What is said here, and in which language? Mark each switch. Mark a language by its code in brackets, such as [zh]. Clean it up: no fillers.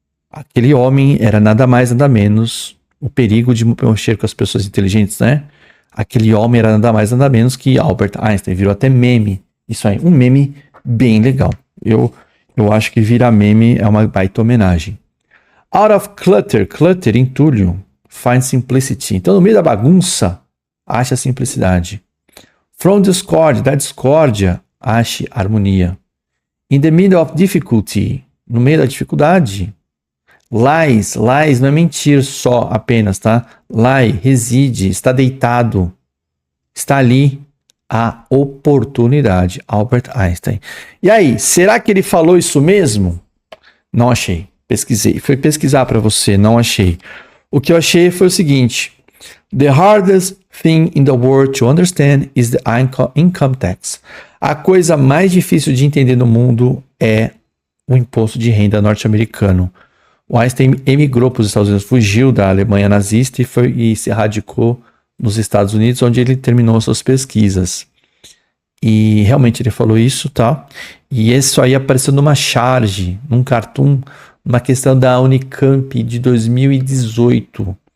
[pt] Aquele homem era nada mais, nada menos o perigo de mexer com as pessoas inteligentes, né? Aquele homem era nada mais, nada menos que Albert Einstein. Virou até meme. Isso aí, um meme bem legal. Eu acho que virar meme é uma baita homenagem. [en] Out of clutter, clutter, [pt] entulho, [en] find simplicity. [pt] Então, no meio da bagunça, acha a simplicidade. [en] From discord, [pt] da discórdia, ache harmonia. [en] In the middle of difficulty, [pt] no meio da dificuldade. Lies não é mentir só apenas, tá? Lie, reside, está deitado. Está ali a oportunidade. Albert Einstein. E aí, será que ele falou isso mesmo? Não achei. Pesquisei. Fui pesquisar para você, não achei. O que eu achei foi o seguinte. [en] The hardest thing in the world to understand is the income tax. [pt] A coisa mais difícil de entender no mundo é o imposto de renda norte-americano. O Einstein emigrou para os Estados Unidos, fugiu da Alemanha nazista e se radicou nos Estados Unidos, onde ele terminou suas pesquisas. E realmente ele falou isso, tá? E isso aí apareceu numa charge, num cartoon, numa questão da Unicamp de 2018.